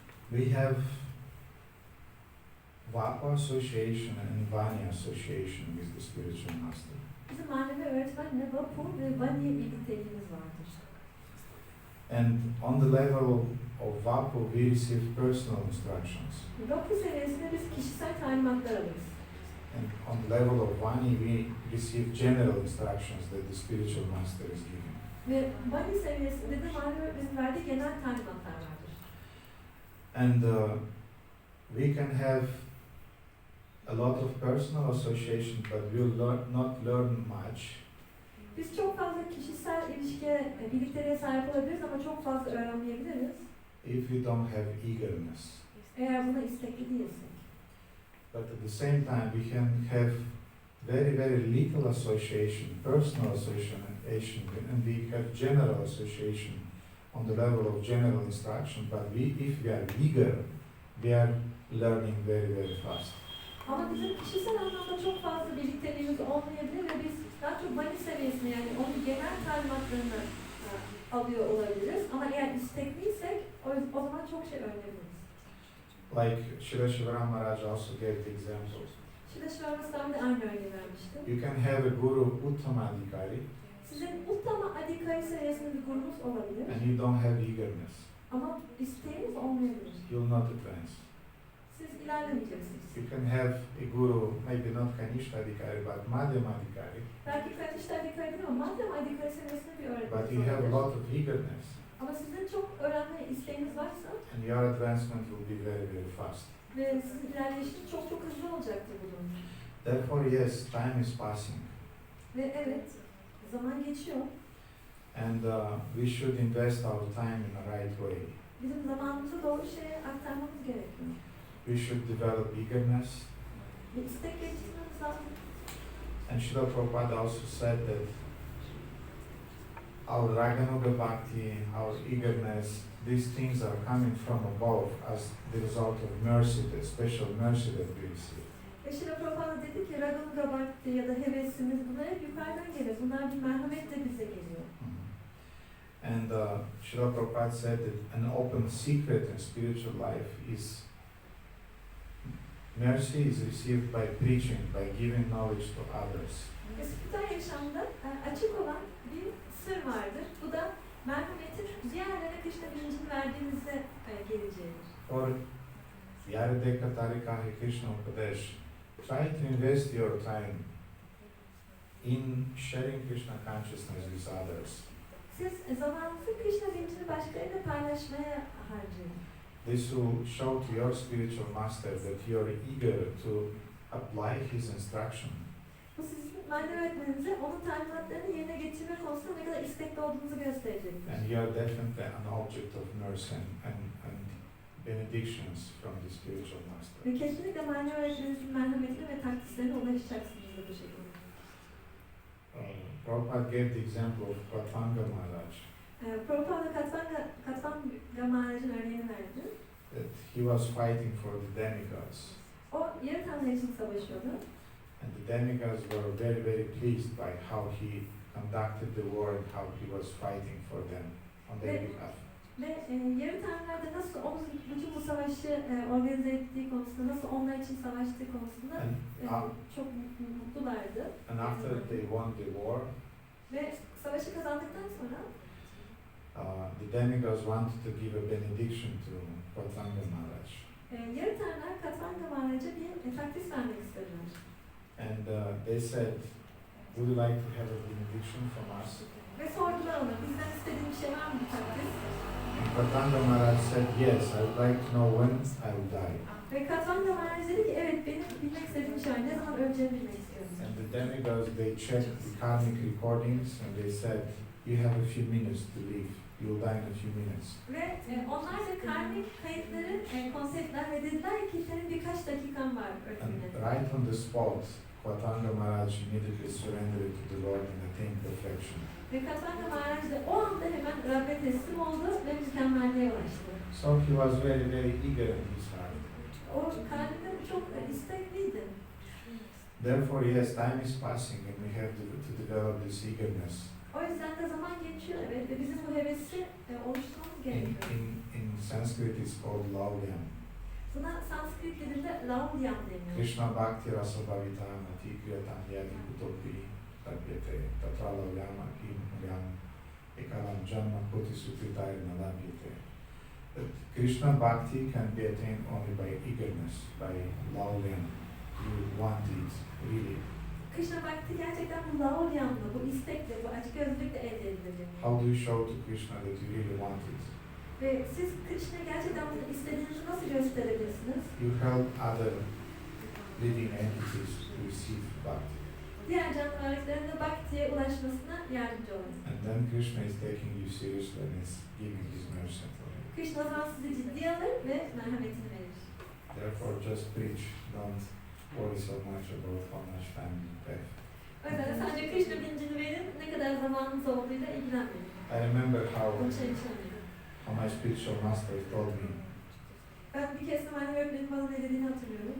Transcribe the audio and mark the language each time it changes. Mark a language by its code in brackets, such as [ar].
[en] We have Vapa Association and Vani Association with the Spiritual Master. [tr] Bizim manevi öğretmenle Vapu ve Vani birlikteliğimiz vardır. [en] And on the level of Vapu, we receive personal instructions. [tr] Vapu seviyesinde biz kişisel talimatlar alırız. [en] And on the level of Vani, we receive general instructions that the Spiritual Master is giving. [tr] Ve Vani seviyesinde de manevi öğretmenin verdiği genel talimatlar vardır. [en] And we can have a lot of personal association, but we'll not learn much. [tr] Biz çok fazla kişisel ilişkiye, birlikteliğe sahip olabiliriz ama çok fazla öğrenmeyebiliriz. [en] If we don't have eagerness. [tr] Eğer buna istekli değilsek. [en] But at the same time, we can have very, very little association, personal association, and we have general association on the level of general instruction, but if we are eager, we are learning very, very fast. [tr] Ama bizim kişisel anlamda çok fazla birlikteliğimiz olmayabilir ve biz daha çok bani seviyesinde, yani onun genel talimatlarını alıyor olabiliriz. Ama eğer istekliysek o zaman çok şey öğrenebiliriz. [en] Like Srila Shivaram Maharaj also gave the example. [tr] Şurada Şivamızdan da aynı örneği vermiştim. [en] You can have a guru Uttama Adhikari [tr] Sizin Uttama Adhikari seviyesinde bir grubunuz olabilir. [en] and you don't have eagerness. [tr] Ama isteğiniz olmayabilir. [en] You will not advance. [tr] Siz ilerlemeyeceksiniz. [en] You can have a guru, maybe not Kanishta Adhikari, but Madhyama Adhikari, [tr] Belki Kanishta Adhikari değil ama Madhyama Adhikari seviyesinde bir [en] but [tr] öğretmeniz [en] you have a [tr] olabilir. [en] lot of eagerness, [tr] Ama sizin çok öğrenme isteğiniz varsa [en] and your advancement will be very, very fast. [tr] ve sizin ilerleyişiniz çok çok hızlı olacaktır bu durumda. [en] Therefore, yes, time is passing, [tr] Ve evet, zaman geçiyor. [en] and we should invest our time in the right way. [tr] Bizim zamanımızı doğru şeye aktarmamız gerekiyor. [en] We should develop eagerness, [tr] Ve istek geliştirmemiz lazım. [en] and Srila Prabhupada also said that our Raganuga Bhakti, our eagerness, these things are coming from above as the result of mercy, the special mercy that we receive. [tr] Ve Şila Prabhupada dedi ki Raganuga Bhakti ya da hevesimiz bunlar hep yukarıdan gelir. Bunlar bir merhametle bize geliyor. [en] And Srila Prabhupada said that an open secret in spiritual life is mercy is received by preaching, by giving knowledge to others. [tr] Ve spiritüel yaşamda açık olan bir sır vardır. Bu da merhametin diğerlere Krishna bilincini verdiğinizde geleceğidir. [en] For [bn] Yarideka Tarika Hare Krishna Upadesh, [en] try to invest your time in sharing Krishna consciousness with others. [tr] Siz zamanınızı Krishna bilincini başkalarıyla paylaşmaya harcayın. [en] This will show to your spiritual master that you are eager to apply his instruction. [tr] Bu sizin manevi öğretmeninize onun talimatlarını yerine getirme konusunda ne kadar istekli olduğunuzu gösterecektir. [en] And you are definitely an object of mercy and benedictions from the spiritual master. [tr] Ve kesinlikle manevi öğretmeninizin merhametine ve takdislerine ulaşacaksınız da bu şekilde. [en] Prabhupada gave the example of Pratvanga Maharaj, [tr] Prabhupada Katvanga Maharaj'ın örneğini verdi. [en] that he was fighting for the demigods. [tr] O yarı tanrı için savaşıyordu. [en] And the demigods were very, very pleased by how he conducted the war and how he was fighting for them on their behalf. [tr] Ve yarı tanrılar da nasıl bütün bu savaşı organize ettiği konusunda, nasıl onlar için savaştığı konusunda çok mutlulardı. [en] And after they won the war, [tr] Ve savaşı kazandıktan sonra [en] the demigods wanted to give a benediction to Pratvanga Maharaj. [tr] yarı tanrılar Katvanga Maharaj'a bir takdis vermek istediler. [en] And they said, would you like to have a benediction from us? [tr] Ve sordular ona, bizden istediğin bir şey var mı bu takdis? [en] And Pratvanga Maharaj said, yes, I would like to know when I will die. [tr] Ve Katvanga Maharaj dedi ki, evet benim bilmek istediğim şey var, ne zaman öleceğimi bilmek istiyorum. [en] And the demigods, they checked the karmic recordings and they said, you have a few minutes to live. You will die in a few minutes. [tr] Ve onlar da karmik kayıtları kontrol ettiler ve dediler ki senin birkaç dakikan var [en] And [tr] ölümüne. [en] right on the spot, Pratvanga Maharaj immediately surrendered to the Lord and attained perfection. [tr] Ve Katvanga Maharaj da o anda hemen Rabbe teslim oldu ve mükemmelliğe ulaştı. [en] So he was very, very eager in his heart. [tr] O kalbinde çok istekliydi. [en] Therefore, yes, time is passing and we have to develop this eagerness. [tr] O yüzden de zaman geçiyor evet ve bizim bu hevesi oluşturmamız gerekiyor. [en] In Sanskrit it's called laulyam. [tr] Buna Sanskrit dilinde laulyam deniyor. [sa] Krishna Bhakti Rasa Bhavita Mati Kriyatam Yadi Kutopi Tapyate Tatra Laulyama Kim Yam Ekalam Janma Koti Sukritaya Nalabhyate. [en] That Krishna Bhakti can be attained only by eagerness, by laulyam. You want it, really. [tr] Krishna Bhakti gerçekten bu laulyamla, bu istekle, bu açgözlülükle elde edilir. [en] How do you show to Krishna that you really want it? [tr] Ve siz Krishna'ya gerçekten bunu istediğinizi nasıl gösterebilirsiniz? [en] You help other living entities to receive Bhakti. [tr] Diğer canlı varlıkların da Bhakti'ye ulaşmasına yardımcı olun. [en] And then Krishna is taking you seriously and is giving his mercy for you. [tr] Krishna o zaman sizi ciddiye alır ve merhametini verir. [en] Therefore just preach, don't worry so much about how much time you have. [tr] O yüzden de sadece Krishna bilincini verin, ne kadar zamanınız olduğuyla ilgilenmeyin. [en] I remember [tr] Bunu şey düşünmeyin. [en] how my spiritual master told me [tr] Ben bir kez de manevi öğretmenim bana ne dediğini hatırlıyorum.